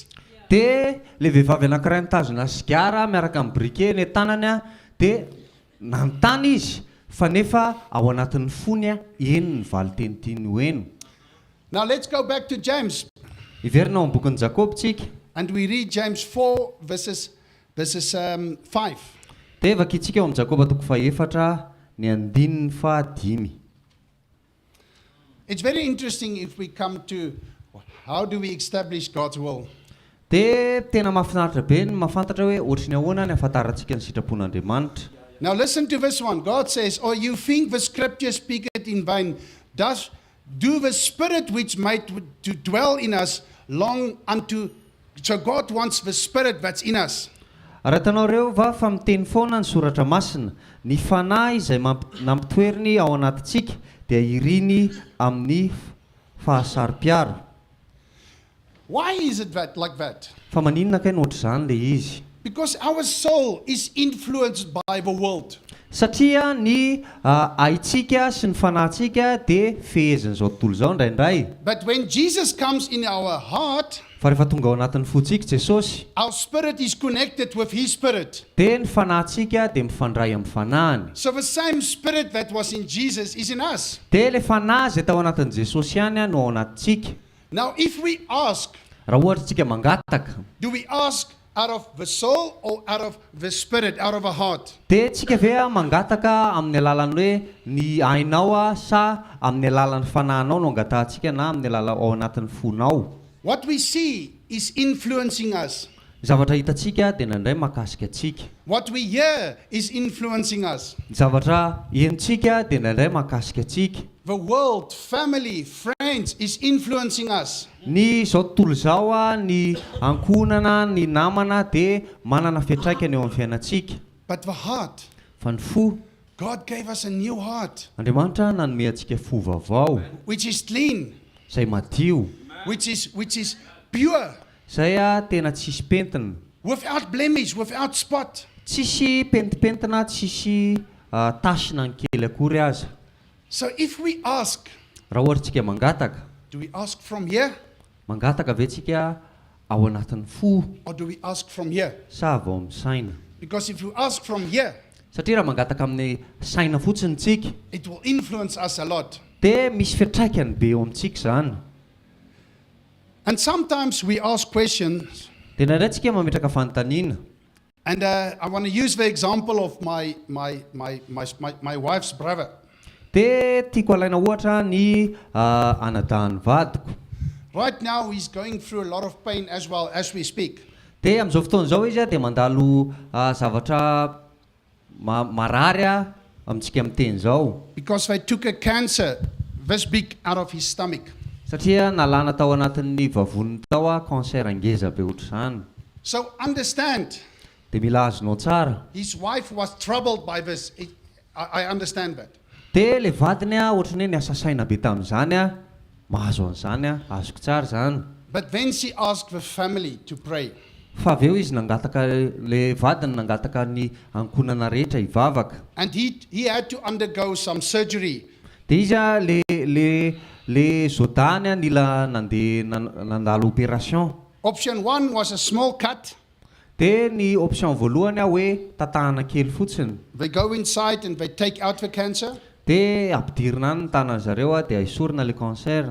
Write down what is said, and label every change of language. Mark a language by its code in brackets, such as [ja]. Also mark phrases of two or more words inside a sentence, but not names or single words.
[mg] De le vehivavy anankiray nitazona sigara miaraka amin'ny briquet ny tanany a, de nanontany izy fa nefa ao anatin'ny fony a eny ny valiteny tiany ho eny. [en] Now let's go back to James. [mg] Iverina ao amin'ny bokin'ny Jakob tsika. [en] And we read James 4 verses 5. [mg] De vakitsika ao amin'ny Jakoba toko faefatra ny andininy fahadimy. [en] It's very interesting if we come to how do we establish God's will. [mg] De tena mahafinaritra be ny mahafantatra hoe ohatrany ahoana ny ahafantarantsika ny sitrapon'Andriamanitra. [en] Now listen to this one. God says, "Oh, you think the scripture speaketh in vain? Do the Spirit which made to dwell in us long unto..." So God wants the Spirit that's in us. [mg] Aratanareo va fa miteny foana ny soratra masina, ny fanahy izay nampitoeriny ao anatintsika dia iriny amin'ny fahasari-piaro. [en] Why is it like that? [mg] Fa maninona kay nohatra izany le izy? [en] Because our soul is influenced by the world. [mg] Satria ny aintsika sy ny fanahintsika dia fehezin'izao tontolo izao indraindray. [en] But when Jesus comes in our heart, [mg] Fa rehefa tonga ao anatin'ny fontsika Jesosy, [en] our spirit is connected with His Spirit. [mg] dia ny fanahintsika dia mifandray amin'ny fanahiny. [en] So the same Spirit that was in Jesus is in us. [mg] Dia le fanahy izay tao anatin'i Jesosy ihany no ao anatintsika. [en] Now if we ask, [mg] Raha ohatra tsika mangataka, [en] do we ask out of the soul or out of the spirit, out of a heart? [mg] dia tsika ve mangataka amin'ny alalan'ny hoe ny ainao sa amin'ny alalan'ny fanahinao no angatahantsika na amin'ny alala ao anatin'ny fonao? [en] What we see is influencing us. [mg] Zavatra hitantsika dia nandray mahakasika atsika. [en] What we hear is influencing us. [mg] Zavatra hentsika dia nandray mahakasika atsika. [en] The world, family, friends is influencing us. [mg] Ny zao tontolo zao ny ankonana, ny namana dia manana fiantraikany eo amin'ny fiainantsika. [en] But the heart, [mg] Fa ny fo, [en] God gave us a new heart, [mg] Andriamanitra nanome antsika fo vaovao, [en] which is clean, [mg] izay madio, [en] which is pure, [mg] izay tena tsisy pentina, [en] without blemish, without spot. [mg] tsisy pentipentina, tsisy tasina ny kely akory aza. [en] So if we ask, [mg] Raha ohatra tsika mangataka, [en] do we ask from here [mg] mangataka ve tsika ao anatin'ny fo [en] or do we ask from here? [mg] sa avy ao amin'ny saina? [en] Because if you ask from here, [mg] Satria raha mangataka amin'ny saina fotsiny tsika, [en] it will influence us a lot. [mg] dia misy fiantraikany be eo amintsika izany. [en] And sometimes we ask questions, [mg] Dia nandray tsika mametraka fanontaniana. [en] and I want to use the example of my wife's brother. [mg] Dia tiako alaina ohatra ny anadahany vadiko. [en] Right now, he's going through a lot of pain as well as we speak. [mg] Dia amin'izao fotoan'izao izy dia mandalo zavatra marary amintsika miteny izao. [en] Because they took a cancer this big out of his stomach. [mg] Satria nalana tao anatin'ny vavoniny tao cancer ngeza be ohatr' izany. [en] So understand, [mg] Dia mila azonao tsara. [en] his wife was troubled by this. I understand that. [mg] Dia le vadiny ohatrany hoe niasa saina be tamin'izany mahazo an'izany azoko tsara izany. [en] But then she asked the family to pray. [mg] Fa avy eo izy nangataka, le vadiny nangataka ny ankonana rehetra hivavaka. [en] And he had to undergo some surgery. [mg] Dia izy le zodany nila nandalo opération. [en] Option 1 was a small cut. [mg] Dia ny option voalohany hoe tatahana kely fotsiny. [en] They go inside and they take out the cancer. [mg] Dia ampidirina any ny tanany zareo dia esorina le cancer.